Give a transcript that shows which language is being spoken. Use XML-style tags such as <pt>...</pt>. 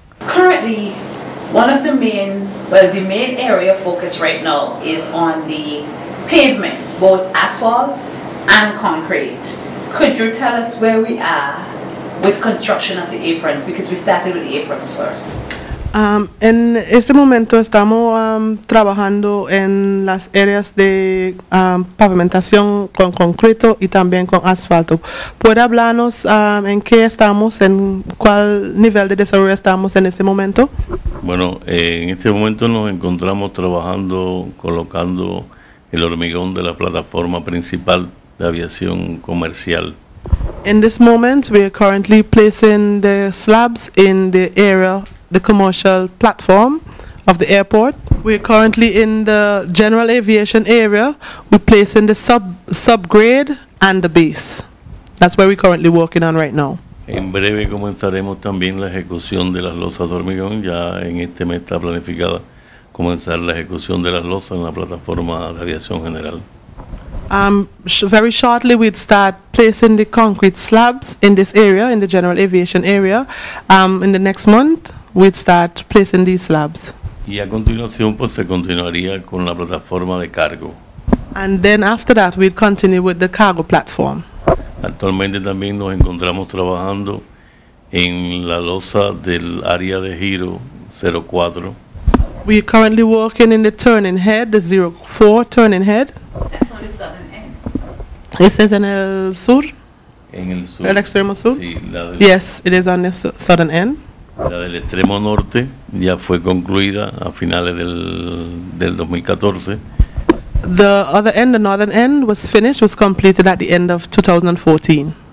<en>Currently, the main area of focus right now is on the pavement, both asphalt and concrete. Could you tell us where we are with construction of the aprons, because we started with the aprons first?</en> <es>En este momento estamos trabajando en las áreas de pavimentación con concreto y también con asfalto. ¿Puede hablarnos en qué estamos, en cuál nivel de desarrollo estamos en este momento? Bueno, en este momento nos encontramos trabajando, colocando el hormigón de la plataforma principal de aviación comercial.</es> <en>In this moment, we are currently placing the slabs in the area, the commercial platform of the airport. We're currently in the general aviation area. We're placing the subgrade and the base. That's where we're currently working on right now.</en> <es>En breve comenzaremos también la ejecución de las losas de hormigón. Ya en este mes está planificada comenzar la ejecución de las losas en la plataforma de aviación general.</es> <en>Very shortly we'd start placing the concrete slabs in this area, in the general aviation area. In the next month we'd start placing these slabs.</en> <es>Y a continuación pues se continuaría con la plataforma de cargo.</es> <en>And then after that we'd continue with the cargo platform.</en> <es>Actualmente también nos encontramos trabajando en la losa del área de giro 04.</es> <en>We are currently working in the turning head, the 04 turning head. That's on the southern end.</en> <es>Este es en el sur? En el sur. El extremo sur? Sí,</es> <en>Yes, it is on the southern end.</en> <es>La del extremo norte ya fue concluida a finales del 2014.</es> <en>The other end, the northern end, was completed at the end of 2014.</en>